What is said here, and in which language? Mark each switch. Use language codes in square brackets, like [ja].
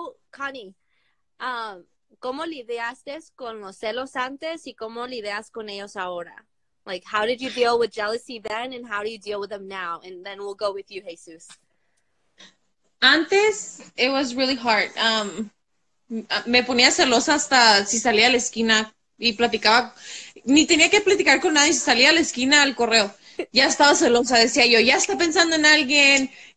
[es] Connie, ¿cómo lidiaste con los celos antes y cómo lidias con ellos ahora? [en] Like, how did you deal with jealousy then, and how do you deal with them now? And then we'll go with you, Jesus. [es] Antes, [en] it was really hard. [es] Me ponía celosa hasta si salía a la esquina y platicaba. Ni tenía que platicar con nadie, si salía a la esquina al correo. Ya estaba celosa, decía yo, ya está pensando en alguien.